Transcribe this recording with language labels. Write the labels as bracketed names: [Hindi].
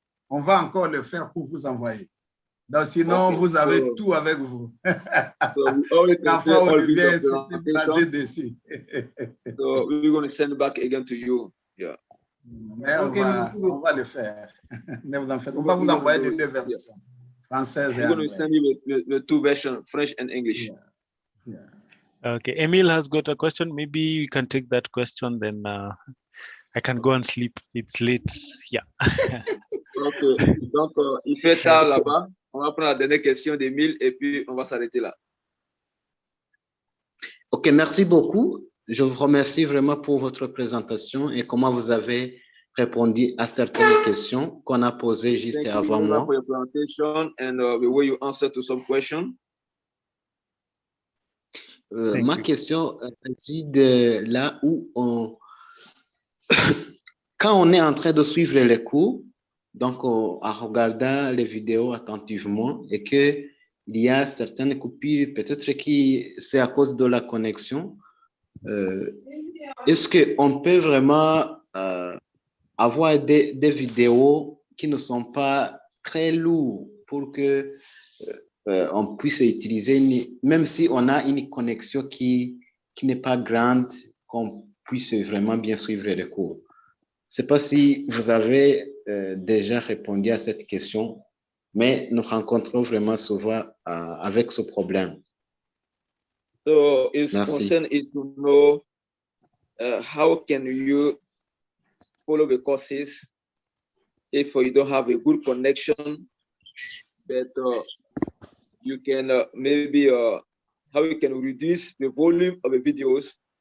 [French] On va encore le faire pour vous envoyer. Donc, sinon, vous avez tout avec vous. Parfois, Olivier s'était basé dessus. [English] So we're going to send it back again to you. Yeah. [French] Mais on va le faire. Ne vous en faites. On va vous envoyer les deux versions, française et anglaise. [English] We're going to send you the two versions, French and English. Yeah. Okay, Emil has got a question. Maybe you can take that question, then I can go and sleep. It's late. Yeah. [French] Ok, donc il fait tard là-bas. On va prendre la dernière question d'Emile et puis on va s'arrêter là. Ok, merci beaucoup. Je vous remercie vraiment pour votre présentation et comment vous avez répondu à certaines questions qu'on a posées juste avant moi. [English] For your presentation and the way you answer to some questions. [French] Ma question est de là où quand on est en train de suivre les cours, donc en regardant les vidéos attentivement et qu'il y a certaines coupures, peut-être que c'est à cause de la connexion, est-ce qu'on peut vraiment avoir des vidéos qui ne sont pas très lourdes pour que on puisse utiliser, même si on a une connexion qui n'est pas grande, qu'on puisse vraiment bien suivre les cours. Je ne sais pas si vous avez déjà répondu à cette question, mais nous rencontrons vraiment souvent avec ce problème. [English] So his concern is to know how can you follow the courses if you don't have a good connection, but you can maybe how you can reduce the volume of the videos.